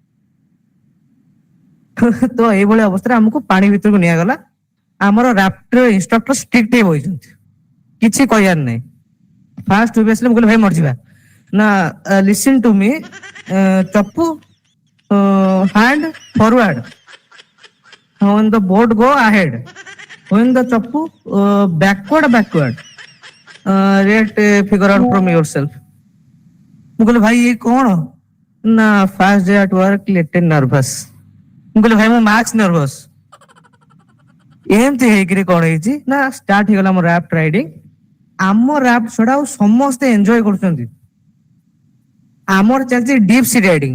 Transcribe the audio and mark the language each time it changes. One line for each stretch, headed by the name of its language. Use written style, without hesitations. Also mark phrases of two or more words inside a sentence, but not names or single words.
Odia: ତ ଏଇଭଳିଆ ଅବସ୍ଥାରେ ଆମକୁ ପାଣି ଭିତରକୁ ନିଆଗଲା। ଆମର
English: rafter instructor strict
Odia: ହେଇ ବଇଛନ୍ତି, କିଛି କହିବାର ନାହିଁ। ଫାଷ୍ଟ ମୁଁ କହିଲି ଭାଇ ମରିଯିବା ନା,
English: listen to me
Odia: ଚପୁ,
English: hand forward, when the boat go ahead, when the ଚପୁ backward, rate figure out from yourself।
Odia: ମୁଁ କହିଲି ଭାଇ ଇଏ କଣ ନା,
English: first day at work little nervous.
Odia: ମୁଁ କହିଲି ଭାଇ ମୁଁ
English: max nervous.
Odia: ଏମିତି ହେଇକିରି କଣ ହେଇଛି ନା ଷ୍ଟାର୍ଟ ହେଇଗଲା ଆମ
English: raft riding.
Odia: ଆମ ରାଫ୍ଟ ଛଡା ଆଉ ସମସ୍ତେ ଏନ୍ଜୟ କରୁଛନ୍ତି, ଆମର ଚାଲିଛି
English: deep sea riding.